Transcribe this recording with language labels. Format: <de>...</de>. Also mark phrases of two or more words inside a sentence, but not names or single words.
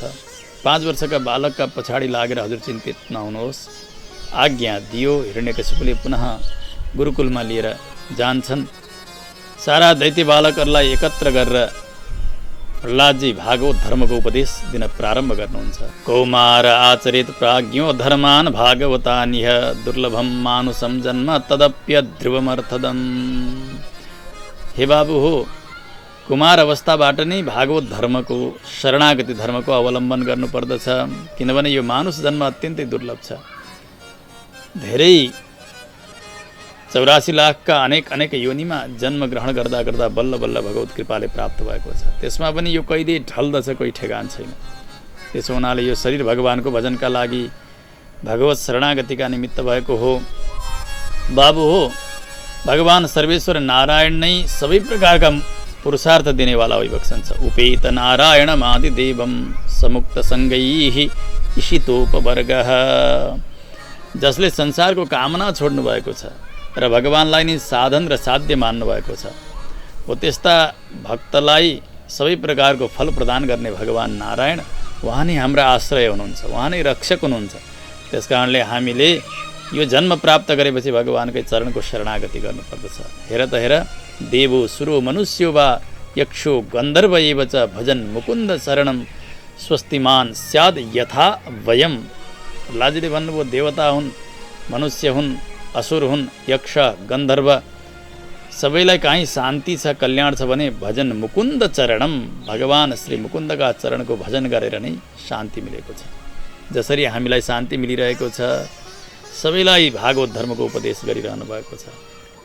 <ne>5 वर्षका बालकका पछाडि लागेर हजुर चिन्तित नहुनुहोस्, आज्ञा दियो। हिरण्यकशिपुले पुनः गुरुकुलमा लिएर जान्छन्। सारा दैत्य बालकहरूलाई एकत्र गरेर प्रहलादजी भागवत धर्मको उपदेश दिन प्रारम्भ गर्नुहुन्छ।</ne> <sa>कौमार आचरित प्राज्ञो धर्मान भागवतानिह दुर्लभम मानुषम जन्म तदप्य ध्रुवमर्थदम।</sa> <ne>हे बाबु हो, कुमार अवस्थाबाट नै भागवत धर्मको, शरणागति धर्मको अवलम्बन गर्नुपर्दछ, किनभने यो मानुष जन्म अत्यन्तै दुर्लभ छ। धेरै 84 लाखका अनेक योनिमा जन्म ग्रहण गर्दा गर्दा बल्ल बल्ल भगवत कृपाले प्राप्त भएको छ। त्यसमा पनि यो कहिले ढल्दछ, कोही ठेगान छैन। त्यसो हुनाले यो शरीर भगवानको भजनका लागि, भगवत शरणागतिका निमित्त भएको हो। बाबु हो, भगवान सर्वेश्वर नारायण नै सबै प्रकारका पुरुषार्थ दिनेवाला भइबक्सन्छ।</ne> <sa>उपेत नारायण मादिदेवम समुक्त सङ्गैः इशितोपवर्गः।</sa> <ne>जसले संसारको कामना छोड्नु भएको छ र भगवानलाई नै साधन र साध्य मान्नु भएको छ, हो त्यस्ता भक्तलाई सबै प्रकारको फल प्रदान गर्ने भगवान नारायण, उहाँ नै हाम्रा आश्रय हुनुहुन्छ, उहाँ नै रक्षक हुनुहुन्छ। त्यसकारणले हामीले यो जन्म प्राप्त गरेपछि भगवानकै चरणको शरणागति गर्नुपर्दछ। हेर त हेर,</ne> <sa>देवो सुरो मनुष्यो वा यक्षो गन्धर्व एव च भजन मुकुन्द शरणम स्वस्तिमान स्याद यथा वयम।</sa> <ne>प्रहलादजीले भन्नुभयो, देवता हुन्, मनुष्य हुन्, असुर हुन्, यक्ष, गन्धर्व, सबैलाई काहीँ शान्ति छ, कल्याण छ भने</ne> <sa>भजन मुकुन्द चरणम,</sa> <ne>भगवान श्री मुकुन्दका चरणको भजन गरेर नै शान्ति मिलेको छ। जसरी हामीलाई शान्ति मिलिरहेको छ, सबैलाई भागवत धर्मको उपदेश गरिरहनु भएको छ।</ne>